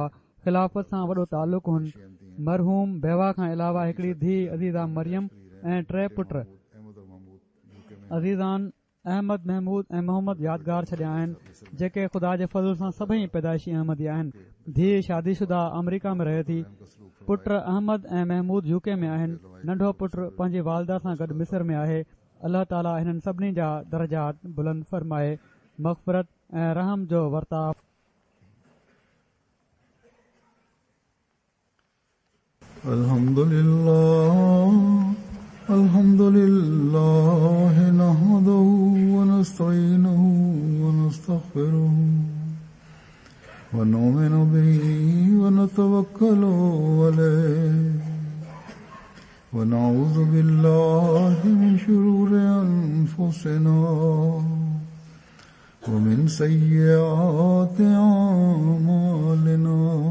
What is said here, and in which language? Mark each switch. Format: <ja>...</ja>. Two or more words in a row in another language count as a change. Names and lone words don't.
<sd>ख़िलाफ़त सां वॾो तालुक़ हुन। मरहूम बेवा खां अलावा हिकिड़ी धीउ अज़ीज़ा मरियम ऐं 3 पुट अज़ीज़ान अहमद, महमूद ऐं मोहम्मद यादगार छॾिया आहिनि, जेके ख़ुदा जे फज़ल सां सभई पैदाइशी अहमदी आहिनि। धीउ शादीशुदा अमरीका में रहे थी। पुट अहमद ऐं महमूद यूके में आहिनि। नंढो पुटु पंहिंजी वालदा सां गॾु मिस्र में आहे। अल्लाह ताला हिननि सभिनी जा दर्जात बुलंद फरमाए, मग़फ़िरत ऐं रहम जो वर्ताव</sd> <ar>الحمد لله نحمده ونستعينه و نستغفره ونؤمن به ونتوكل عليه ونعوذ بالله من شرور أنفسنا ومن سيئات أعمالنا.</ar>